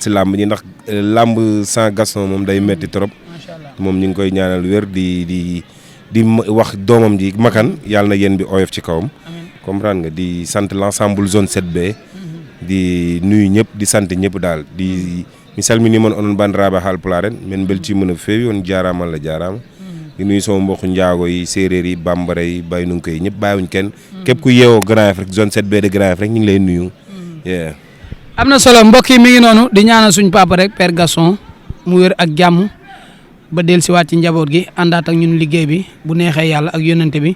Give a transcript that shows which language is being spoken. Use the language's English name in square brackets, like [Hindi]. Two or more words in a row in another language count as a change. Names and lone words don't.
[Wolof] si làmb ñi ndax làmb sans Gaston moom day metti trop moom ñu ngi koy ñaanal wér di wax doomam ji makan yàlla na yéen bi oyof ci kawam comprendre nga di sant l'ensemble zone 7B di nuyu ñëpp di sant ñëpp daal di [Fula] mi salmini mon onon bandiraɓe haalpularen min beltima no feewi on jarama Allah jarama [Wolof] di nuyu sama mbokku njaago yi séeréer yi bambara yi baynunko yi ñëpp bàyyiwuñ kenn képp ku yeewoo Grand Yoff rek zone 7B de Grand Yoff rek ñu ngi lay nuyu am na solo mbokk yi mi ngi noonu di ñaanal suñ papa rek Père Gaston mu wér ak jàmm ba dellusiwaat ci njaboot gi àndaat ak ñun liggéey bi bu neexee yàlla ak yónnante bi